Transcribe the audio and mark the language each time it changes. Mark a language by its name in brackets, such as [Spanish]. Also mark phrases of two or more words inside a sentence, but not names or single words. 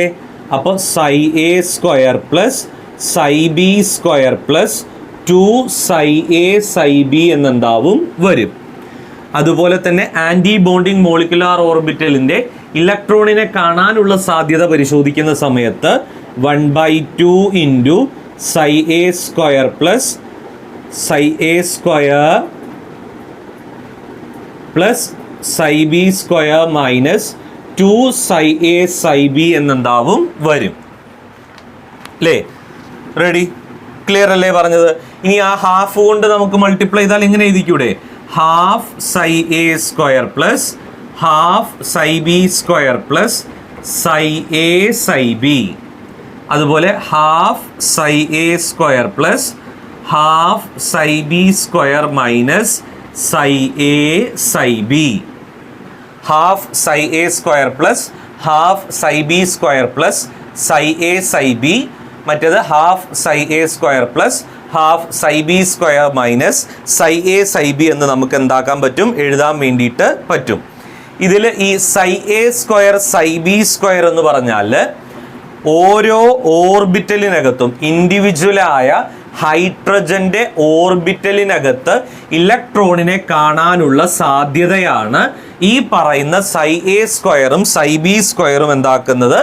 [Malayalam] അപ്പോൾ Psi-A² + Psi-B² + 2 Psi-A Psi-B എന്നെന്താവും? വരും. അതുപോലെ തന്നെ [English] anti bonding molecular [Malayalam] ഓർബിറ്റലിൻ്റെ ഇലക്ട്രോണിനെ കാണാനുള്ള സാധ്യത പരിശോധിക്കുന്ന സമയത്ത് 1/2 × Psi-A² + Psi-A² + Psi-B² - 2 Psi-A Psi-B എന്നെന്താവും? വരും. അല്ലേ? റെഡി? ക്ലിയർ അല്ലേ പറഞ്ഞത്? ഇനി ആ ഹാഫ് കൊണ്ട് നമുക്ക് മൾട്ടിപ്ലൈ ചെയ്താൽ എങ്ങനെ എഴുതിക്കൂടെ? 1/2 Psi-A² + 1/2 Psi-B² + Psi-A Psi-B. അതുപോലെ 1/2 Psi-A² + 1/2 Psi-B² - Psi-A Psi-B. 1/2 Psi-A² + 1/2 Psi-B² + Psi-A Psi-B. മറ്റേത് 1/2 Psi-A² + 1/2 Psi-B² - Psi-A Psi-B എന്ന് നമുക്ക് എന്താക്കാൻ പറ്റും? എഴുതാൻ വേണ്ടിയിട്ട് പറ്റും. ഇതിൽ ഈ Psi-A² Psi-B² എന്ന് പറഞ്ഞാൽ ഓരോ ഓർബിറ്റലിനകത്തും ഇൻഡിവിജ്വലായ ഹൈഡ്രജൻ്റെ ഓർബിറ്റലിനകത്ത് ഇലക്ട്രോണിനെ കാണാനുള്ള സാധ്യതയാണ് ഈ പറയുന്ന Psi-A² Psi-B² എന്താക്കുന്നത്?